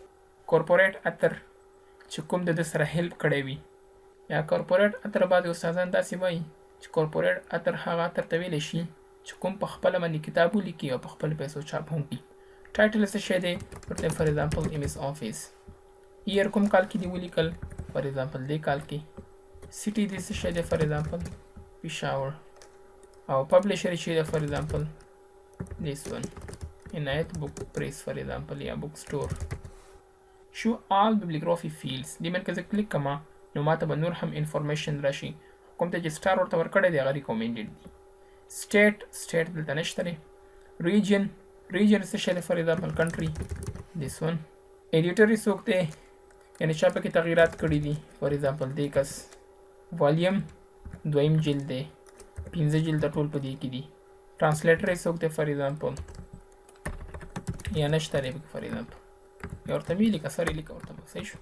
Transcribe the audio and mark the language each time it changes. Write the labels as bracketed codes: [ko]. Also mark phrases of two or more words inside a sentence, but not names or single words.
[en] corporate author [ps] چې کوم د ده سره هیلپ کړی وي، یا [en] corporate author [ps] بعد استادان داسې وایي چې [en] corporate author [ps] هغه اتر ته ویلی شي چې کوم په خپله باندې کتاب ولیکي او په خپل پیسو چاپ هم کړي. ټایټل څه شی دی؟ ورته [en] for example [ps] ایم ایس آفیس. ایئر کوم کال کې دی ولیکل، [en] for example [ps] دې کال کې. سیټي دې څه شی دی؟ [en] for example [ps] پېښور. او پبلیشر چې دی [en] for example this one [ps] عنایت بک پریس [en] for example, [ps] یا [en] book store. show all bibliography fields [ps] دې باندې که زه کلیک کړم نو ماته به نور هم انفارمیشن راشي. کوم ته چې سټار ورته ورکړی دی هغه ریکومینډډ دی. سټیټ دلته نشته دی. ریجن څه شی دی؟ [en] for example country this one. [ps] ایډیټر یې څوک دی؟ یعنې چا پکې تغییرات کړي دي. [en] for example [ps] دې کس. والیم دویم جلد دی، 15 جلد ټول په دې کې دي. ټرانسلیټر یې څوک دی؟ [en] for example [ps] یا نشته دی [en] for example, [ps] یا ورته مې لیکه، سر یې لیکه ورته صحیح شو.